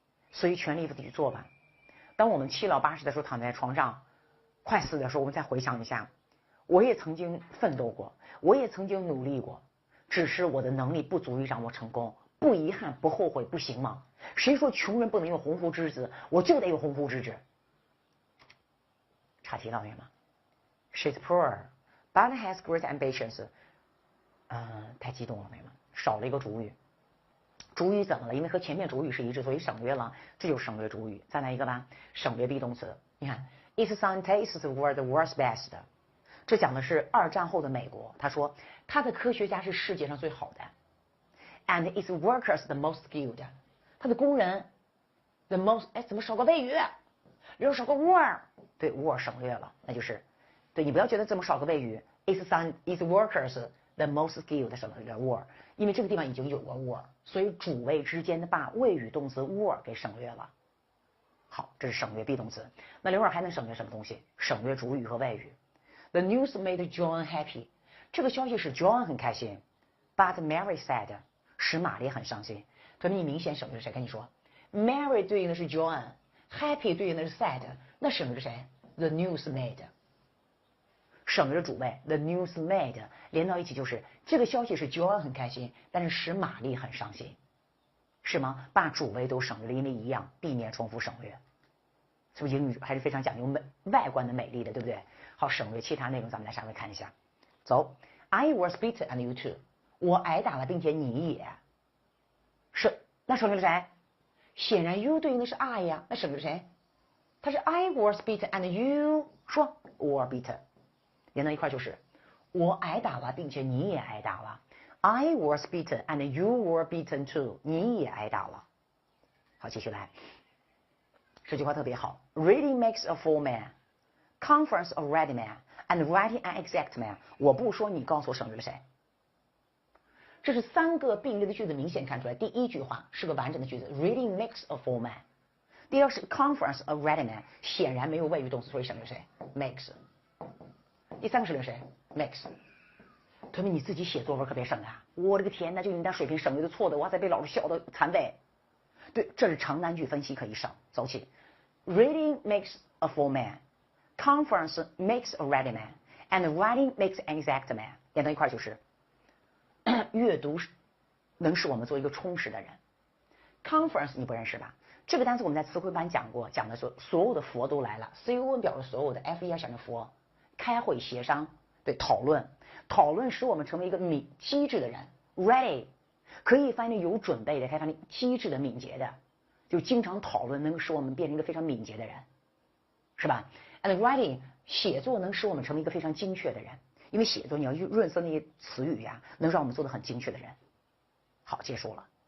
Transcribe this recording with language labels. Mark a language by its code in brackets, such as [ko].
[zh] 所以全力以赴的去做吧。当我们7老8十的时候躺在床上快死的时候，我们再回想一下，我也曾经奋斗过，我也曾经努力过，只是我的能力不足以让我成功。不遗憾不后悔不行吗？谁说穷人不能有鸿鹄之志？我就得有鸿鹄之志。岔题了，同学们。 [en] She's poor, but has great ambitions。 [zh] 太激动了，同学们，少了一个主语。主语怎么了？因为和前面主语是一致，所以省略了，这就是省略主语。再来一个吧，省略 be 动词。你看 [en] ，Its scientists were the world's best。 [zh] 这讲的是2战后的美国。他说，他的科学家是世界上最好的。 [en] And its workers the most skilled。 [zh] 他的工人 [en] the most， [zh] 怎么少个谓语？又少个 were， 对 were 省略了，那就是对你不要觉得这么少个谓语。 [en] Its workers the most skilled [zh] 省略了 were， 因为这个地方已经有个 were， 所以主谓之间的把谓语动词 were 给省略了。好，这是省略 be 动词。那刘老师还能省略什么东西？省略主语和谓语。 [en] The news made John happy。 [zh] 这个消息使 John 很开心 ， [en] but Mary sad。 [zh] 使玛丽很伤心。所以你明显省略谁？跟你说 ，Mary 对应的是 John，Happy 对应的是 sad， 那省略谁 ？ [en] The news made。 [zh] 省略主谓 [en] The news made [zh] 连到一起就是这个消息使 John 很开心，但是使玛丽很伤心，是吗？把主谓都省略了，因为一样，避免重复省略。是不是英语还是非常讲究外观的美丽的，对不对？好，省略其他内容，咱们来稍微看一下。 [en] 走 ，I was beaten and you too。 [zh] 我挨打了，并且你也是，那省略了谁？显然 you 对应的是 I 呀，那省略了谁？它是 [en] I was beaten and you [zh] 说 [en] were beaten， [zh] 连到一块就是我挨打了，并且你也挨打了。 [en] I was beaten and you were beaten too， [zh] 你也挨打了。好，继续来，这句话特别好 ， [en] Reading makes a full man。 conference a ready man and writing an exact man。 [zh] 我不说，你告诉我省略了谁？这是3个并列的句子，明显看出来，第一句话是个完整的句子 ， [en] reading makes a full man。 [zh] 第二是 [en] conference a ready man， [zh] 显然没有谓语动词，所以省略谁 ？makes。第3个省略谁 ？makes。同学们，你自己写作文可别省啊！我的个天呐，就你那水平省略的错的，哇塞，被老师笑得残废。对，这是长难句分析可以省，走起。 [en] Reading makes a full man, conference makes a ready man, and writing makes an exact man。 [zh] 连到一块就是阅读能使我们做一个充实的人。 Conference 你不认识吧？这个单词我们在词汇班讲过，讲的说所有的佛都来了 ，CON 表示所有的 ，FER 想着佛，开会协商，对，讨论使我们成为一个机智的人 ，ready 可以翻译有准备的，可以翻译机智的、敏捷的，就经常讨论能使我们变成一个非常敏捷的人，是吧 ？ [en] And writing [zh] 写作能使我们成为一个非常精确的人，因为写作你要润色那些词语呀，能让我们做得很精确的人。好，结束了。